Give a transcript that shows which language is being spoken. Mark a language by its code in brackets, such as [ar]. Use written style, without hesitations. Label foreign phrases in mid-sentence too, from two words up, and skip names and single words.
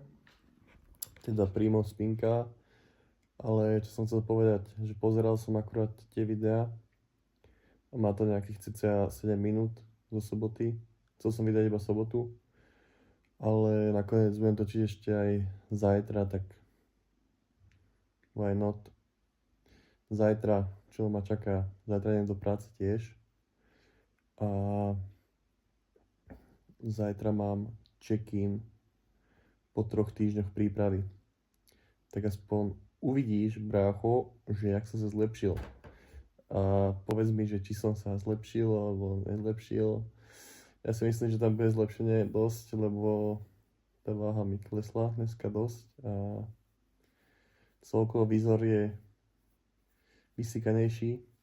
[sk] Teda Primo spinká. Ale čo som chcel povedať, že pozeral som akurát tie videá. A má to nejakých cca 7 minút zo soboty. Chcel som vydať iba sobotu. Ale nakoniec budem točiť ešte aj zajtra, tak [en] why not? [sk] Zajtra, čo ma čaká? Zajtra idem do práce tiež. A zajtra mám check-in po 3 týždňoch prípravy. Tak aspoň uvidíš, brácho, že jak som sa zlepšil. A povedz mi, že či som sa zlepšil alebo nezlepšil. Ja si myslím, že tam bude zlepšenie dosť, lebo tá váha mi klesla dneska dosť a celkovo výzor je vysykanejší.